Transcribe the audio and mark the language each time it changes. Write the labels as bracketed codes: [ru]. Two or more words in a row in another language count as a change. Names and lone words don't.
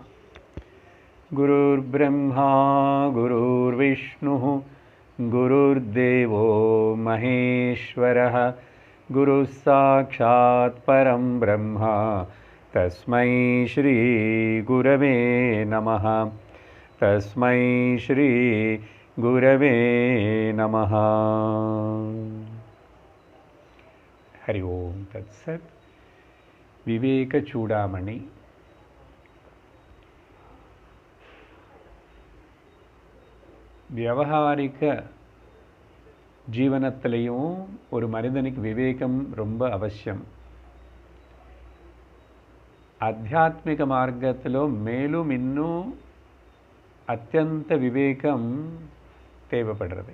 [sa] गुरुर्ब्रह्मा गुरुर्विष्णुः गुरुर्देवो महेश्वरः गुरुः साक्षात् परं ब्रह्म तस्मै श्री गुरवे नमः। तस्मै श्री गुरवे नमः। हरि ओम तत्सत्। [ta] विवेक चूडामणि வியாவகாரிக ஜீவனத்திலையும் ஒரு மனிதனுக்கு விவேகம் ரொம்ப அவசியம். ஆத்தியாத்மிக மார்க்கத்திலோ மேலும் இன்னும் அத்தியந்த விவேகம் தேவைப்படுறது.